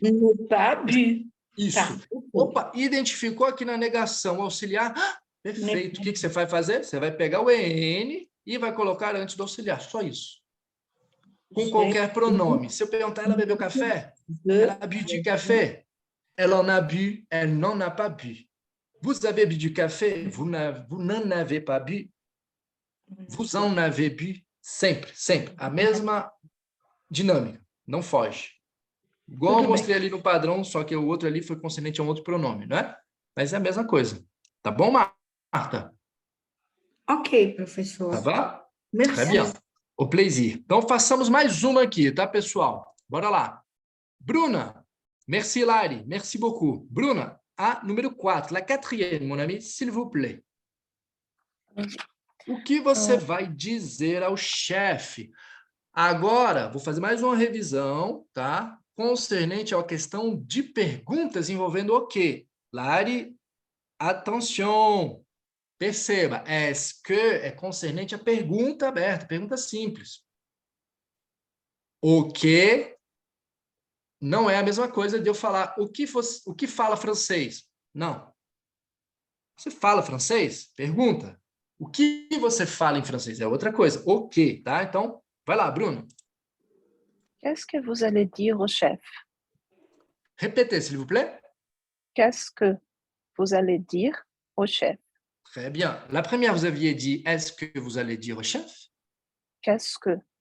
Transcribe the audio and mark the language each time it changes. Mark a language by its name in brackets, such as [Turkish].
[French] N'ai pas bu. [Portuguese] Isso. Tá. Opa, identificou aqui na negação auxiliar. Perfeito. O que você vai fazer? Você vai pegar o EN e vai colocar antes do auxiliar. Só isso. com qualquer pronome. Se eu perguntar, ela bebeu café? [French] Elle a bu du café. Elle en a bu, elle n'en a pas bu. Vous avez bu du café? Vous n'en avez pas bu? Vous en avez bu? [Portuguese] Sempre, sempre. A mesma dinâmica. Não foge. Igual eu mostrei ali no padrão, só que o outro ali foi consonante a um outro pronome, não é? Mas é a mesma coisa. Tá bom, Marta? Ok, professor. Tá bom? [French] Merci. Très bien. Au plaisir. [Portuguese] Então, façamos mais uma aqui, tá, pessoal? Bora lá. [French] Bruna. Merci, Lari. Merci beaucoup. Bruna, [Portuguese] a número 4, [French] la quatrième, mon ami, s'il vous plaît. [Portuguese] O que você vai dizer ao chefe? Agora, vou fazer mais uma revisão, tá? Concernente à questão de perguntas envolvendo o quê? Lari, attention. Perceba, est-ce que é concernente à pergunta aberta, pergunta simples. O que não é a mesma coisa de eu falar o que fala francês. Não. Você fala francês? Pergunta. O que você fala em francês? É outra coisa. O que, tá? Então, vai lá, Bruno. [French] Qu'est-ce que vous allez dire au chef? Répétez, s'il vous plaît. Qu'est-ce que vous allez dire au chef? Très bien. La première, vous aviez dit, est-ce que vous allez dire au chef? Qu'est-ce que?